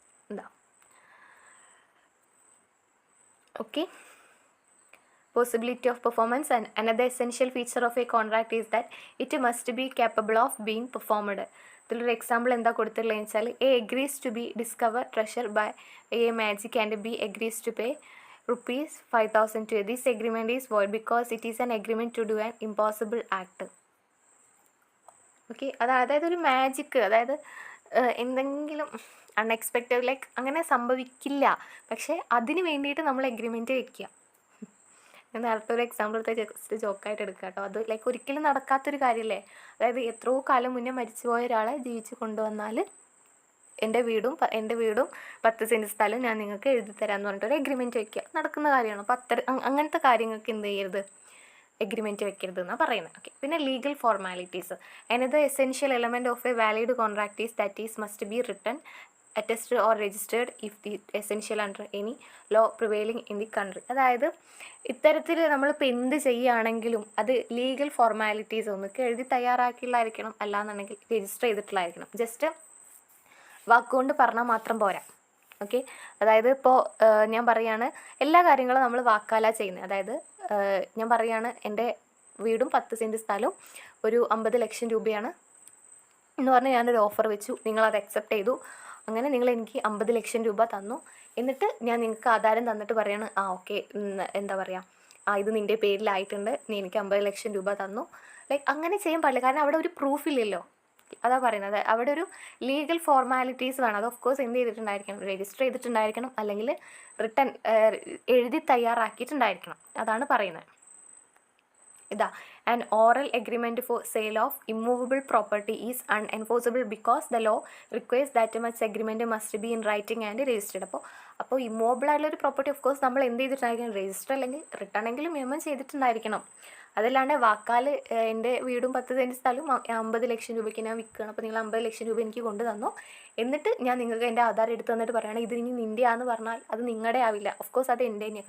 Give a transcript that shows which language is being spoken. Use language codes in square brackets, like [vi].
[en] എന്താ okay, possibility of performance and another essential feature of a contract is that it must be capable of being performed. [ml] ഇതിലൊരു example എന്താ കൊടുത്തിട്ടുള്ളത് വെച്ചാൽ, [en] A agrees to B discover treasure by a magic and B agrees to pay ₹5,000 to this agreement is void because it is an agreement to do an impossible act. [ml] Okay, അതായത് ഒരു magic, അതായത് എന്തെങ്കിലും unexpected അങ്ങനെ സംഭവിക്കില്ല, പക്ഷേ അതിന് വേണ്ടിയിട്ട് നമ്മൾ എഗ്രിമെൻറ്റ് വെക്കുക. ഞാൻ നേരത്തെ ഒരു എക്സാമ്പിൾ ജസ്റ്റ് ജോക്കായിട്ട് എടുക്കുക കേട്ടോ. അത് ഒരിക്കലും നടക്കാത്തൊരു കാര്യമല്ലേ. അതായത് എത്രയോ കാലം മുന്നേ മരിച്ചുപോയ ഒരാളെ ജീവിച്ച് കൊണ്ടുവന്നാൽ എൻ്റെ വീടും 10 സെൻറ്റ് സ്ഥലം ഞാൻ നിങ്ങൾക്ക് എഴുതി തരാമെന്ന് പറഞ്ഞിട്ടൊരു എഗ്രിമെൻറ്റ് വെക്കുക. നടക്കുന്ന കാര്യമാണ്. അപ്പോൾ അങ്ങനത്തെ കാര്യങ്ങൾക്ക് എന്ത് ചെയ്യരുത്, എഗ്രിമെൻറ്റ് വെക്കരുത് എന്നാണ് പറയുന്നത്. ഓക്കെ, പിന്നെ legal formalities. [en] another essential element of a valid contract is that it must be written, attested or registered if the essential under any law prevailing in the country. [ml] അതായത് ഇത്തരത്തിൽ നമ്മളിപ്പോൾ എന്ത് ചെയ്യുകയാണെങ്കിലും അത് ലീഗൽ ഫോർമാലിറ്റീസ് ഒന്നൊക്കെ എഴുതി തയ്യാറാക്കിയുള്ളതായിരിക്കണം, അല്ലാന്നുണ്ടെങ്കിൽ രജിസ്റ്റർ ചെയ്തിട്ടുള്ളതായിരിക്കണം. ജസ്റ്റ് വാക്കുകൊണ്ട് പറഞ്ഞാൽ മാത്രം പോരാ. ഓക്കെ, അതായത് ഇപ്പോൾ ഞാൻ പറയുകയാണ്, എല്ലാ കാര്യങ്ങളും നമ്മൾ വാക്കാലാണ് ചെയ്യുന്നത്. അതായത് ഞാൻ പറയുകയാണ്, എൻ്റെ വീടും 10 സെൻറ്റ് സ്ഥലവും ഒരു 50 ലക്ഷം രൂപയാണ് എന്ന് പറഞ്ഞ് ഞാനൊരു ഓഫർ വെച്ചു, നിങ്ങളത് അക്സെപ്റ്റ് ചെയ്തു. അങ്ങനെ നിങ്ങൾ എനിക്ക് 50 ലക്ഷം രൂപ തന്നു. എന്നിട്ട് ഞാൻ നിങ്ങൾക്ക് ആധാരം തന്നിട്ട് പറയാണ് ഓക്കെ എന്താ പറയുക ഇത് നിൻ്റെ പേരിലായിട്ടുണ്ട്, നീ എനിക്ക് 50 ലക്ഷം രൂപ തന്നു. ലൈക്ക് അങ്ങനെ ചെയ്യാൻ പാടില്ല. കാരണം അവിടെ ഒരു പ്രൂഫ് ഇല്ലല്ലോ. അതാ പറയുന്നത്, അവിടെ ഒരു ലീഗൽ ഫോർമാലിറ്റീസ് വേണം. അത് ഓഫ് കോഴ്സ് എന്ത് ചെയ്തിട്ടുണ്ടായിരിക്കണം, രജിസ്റ്റർ ചെയ്തിട്ടുണ്ടായിരിക്കണം, അല്ലെങ്കിൽ റിട്ടൺ എഴുതി തയ്യാറാക്കിയിട്ടുണ്ടായിരിക്കണം. അതാണ് പറയുന്നത്. [en] ഇതാ, an oral agreement for sale of immovable property is unenforceable because the law requires that much agreement must be in writing and registered. [ml] അപ്പോൾ ഇമ്മൂവബിൾ ആയിട്ടുള്ള ഒരു പ്രോപ്പർട്ടി ഓഫ് കോഴ്സ് നമ്മൾ എന്ത് ചെയ്തിട്ടുണ്ടായിരിക്കണം, രജിസ്റ്റർ അല്ലെങ്കിൽ റിട്ടേൺ എങ്കിലും നിയമം ചെയ്തിട്ടുണ്ടായിരിക്കണം. അതല്ലാണ്ട് വാക്കാൽ എൻ്റെ വീടും 10 സെൻറ്റ് സ്ഥലവും 50 ലക്ഷം രൂപയ്ക്ക് ഞാൻ വിൽക്കുകയാണ്, അപ്പോൾ നിങ്ങൾ 50 ലക്ഷം രൂപ എനിക്ക് കൊണ്ടു തന്നു, എന്നിട്ട് ഞാൻ നിങ്ങൾക്ക് എൻ്റെ ആധാർ എടുത്ത് തന്നിട്ട് പറയുകയാണ് ഇത് ഇനി നിൻ്റെയാന്ന് പറഞ്ഞാൽ അത് നിങ്ങളുടെ ആവില്ല. ഓഫ് കോഴ്സ് അത് എൻ്റെ തന്നെയാണ്.